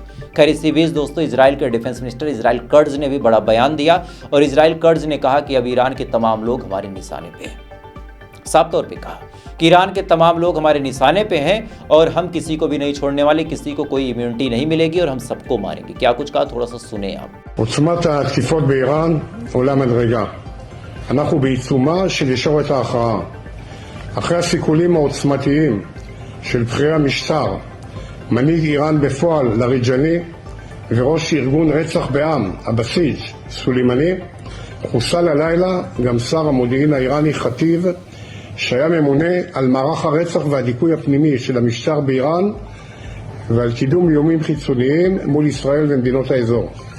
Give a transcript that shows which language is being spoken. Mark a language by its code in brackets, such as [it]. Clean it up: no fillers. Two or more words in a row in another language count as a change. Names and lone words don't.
[hi] खैर, इसी बीच दोस्तों इजराइल के [en] defense minister [hi] इजराइल कर्ज ने भी बड़ा बयान दिया, और इजराइल कर्ज ने कहा कि अब ईरान के तमाम लोग हमारे निशाने पे हैं। साफ तौर पे कहा कि ईरान के तमाम लोग हमारे निशाने पे हैं और हम किसी को भी नहीं छोड़ने वाले, किसी को कोई इम्यूनिटी नहीं मिलेगी और हम सबको मारेंगे। क्या कुछ कहा, थोड़ा सा सुने आप। [he] עוצמת התקיפות באיראן עולה מדרגה. אנחנו בעיצומה של ישורת ההכרעה. אחרי הסיכולים העוצמתיים של בכירי המשטר, מנהיג איראן בפועל לריג'ני וראש ארגון רצח בעם, הבסיג' סולימני, חוסל הלילה גם שר המודיעין האיראני חטיב, שהיה ממונה על מערך הרצח והדיכוי הפנימי של המשטר באיראן ועל קידום איומים חיצוניים מול ישראל ומדינות האזור.